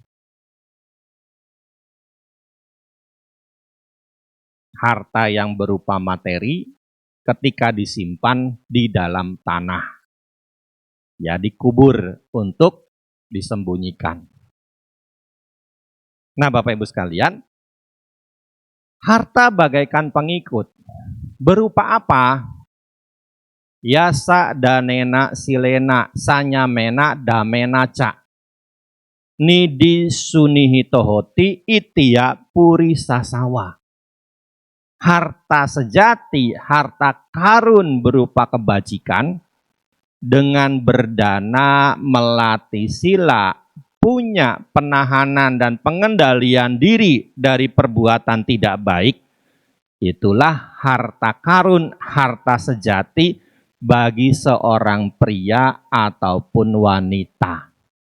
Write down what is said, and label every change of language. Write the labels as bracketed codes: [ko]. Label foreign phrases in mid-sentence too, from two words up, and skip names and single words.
[id] Harta yang berupa materi ketika disimpan di dalam tanah. Ya, dikubur untuk disembunyikan. Nah, Bapak Ibu sekalian, harta bagaikan pengikut. Berupa apa? [pi] Yasa danena silena sanyamena damena ca. Nidi sunihitohoti itia puri sasawa. [id] Harta sejati, harta karun berupa kebajikan, dengan berdana, melatih sila, punya penahanan dan pengendalian diri dari perbuatan tidak baik, itulah harta karun, harta sejati bagi seorang pria ataupun wanita.